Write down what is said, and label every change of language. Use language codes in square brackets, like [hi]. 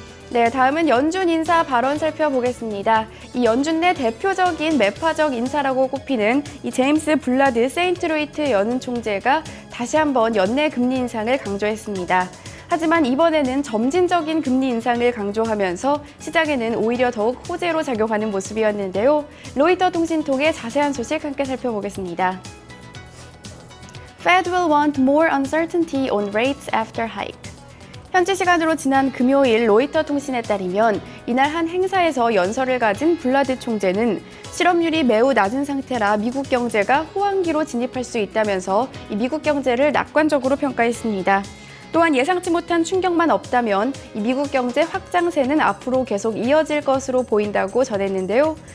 [ko] 네, 다음은 연준 인사 발언 살펴보겠습니다. 이 연준 내 대표적인 매파적 인사라고 꼽히는 이 제임스 블라드 세인트루이트 연은 총재가 다시 한번 연내 금리 인상을 강조했습니다. 하지만 이번에는 점진적인 금리 인상을 강조하면서 시장에는 오히려 더욱 호재로 작용하는 모습이었는데요. 로이터 통신통의 자세한 소식 함께 살펴보겠습니다. [en] Fed will want more uncertainty on rates after hike. [ko] 현지 시간으로 지난 금요일 로이터 통신에 따르면 이날 한 행사에서 연설을 가진 블라드 총재는 실업률이 매우 낮은 상태라 미국 경제가 호황기로 진입할 수 있다면서 이 미국 경제를 낙관적으로 평가했습니다. 또한 예상치 못한 충격만 없다면 이 미국 경제 확장세는 앞으로 계속 이어질 것으로 보인다고 전했는데요.